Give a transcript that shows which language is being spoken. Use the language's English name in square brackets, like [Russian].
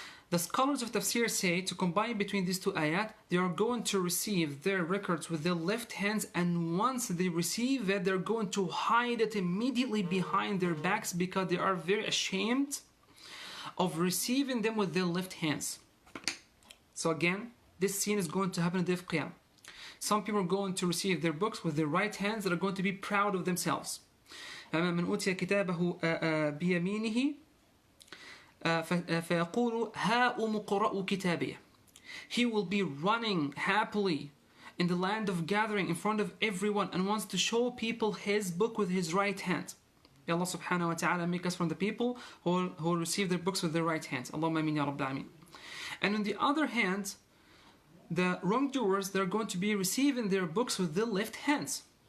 [English] The scholars of tafsir say, to combine between these two ayat, they are going to receive their records with their left hands, and once they receive it, they're going to hide it immediately behind their backs because they are very ashamed of receiving them with their left hands. So again, this scene is going to happen in the day of Qiyam. Some people are going to receive their books with their right hands that are going to be proud of themselves. [Arabic] من أوتي كتابه بيمينه فيقول هاؤم اقرءوا كتابيه. [English] He will be running happily in the land of gathering in front of everyone and wants to show people his book with his right hand. May Allah subhanahu wa ta'ala make us from the people who will receive their books with their right hands. Allahumma ameen ya rabbal alameen. And on the other hand, the wrongdoers, they're going to be receiving their books with their left hands.